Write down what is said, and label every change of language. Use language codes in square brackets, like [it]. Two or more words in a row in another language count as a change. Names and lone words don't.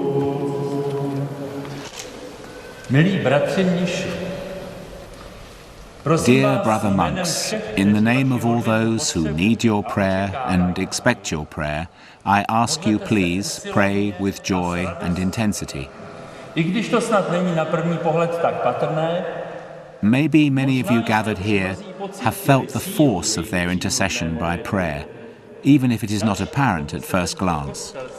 [cs] Milí bratři mniši, [en] Dear brother monks, in the name of all those who need your prayer and expect your prayer, I ask you please pray with joy and intensity. [cs] I když to snad není na první pohled tak patrné, [en] maybe many of you gathered here have felt the force of their intercession by prayer, even if it is not apparent at first glance.